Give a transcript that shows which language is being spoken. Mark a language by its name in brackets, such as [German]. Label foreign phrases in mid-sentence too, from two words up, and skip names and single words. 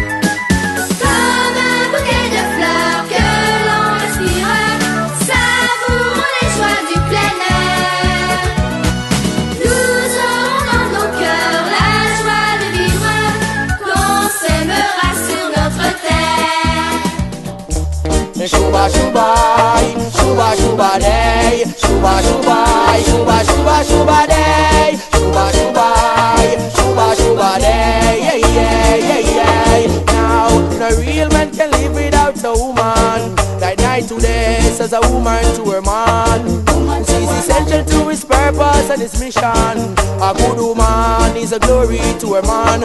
[French] Comme un bouquet de fleurs que l'on respire, savourons les joies du plein air. Nous aurons dans nos cœurs la joie de vivre, qu'on s'aimera sur notre terre. Shuba shubai, shuba shuba day, shuba shubai, shuba shuba shuba day, shuba shubai, shuba shuba day, yeah yeah yeah yeah. [English] Now no real man can live without a woman. Like night to day, says a woman to her man. She's essential to his purpose and his mission. A good woman is a glory to her man.